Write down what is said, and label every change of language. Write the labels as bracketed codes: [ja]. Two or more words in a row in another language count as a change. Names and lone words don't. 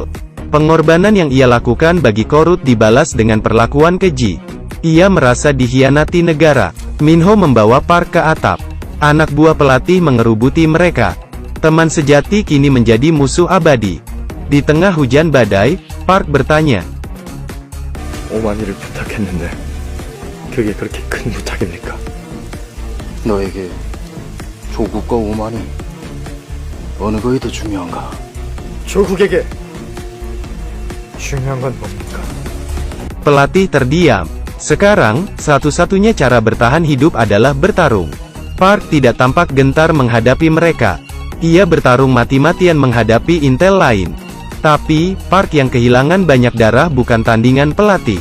[id] Pengorbanan yang ia lakukan bagi Korut dibalas dengan perlakuan keji. Ia merasa dikhianati negara. Minho membawa Park ke atap. Anak buah pelatih mengerubuti mereka. Teman sejati kini menjadi musuh abadi. Di tengah hujan badai, Park bertanya, [ko] 5만이를 부탁했는데 그게 그렇게 큰 부탁입니까? 너에게 조국과 오만이 어느 것이 더 중요한가? 조국에게 중요한 건 뭡니까? [id] pelatih terdiam. Sekarang, satu-satunya cara bertahan hidup adalah bertarung. Park tidak tampak gentar menghadapi mereka. Ia bertarung mati-matian menghadapi intel lain. Tapi, Park yang kehilangan banyak darah bukan tandingan pelatih.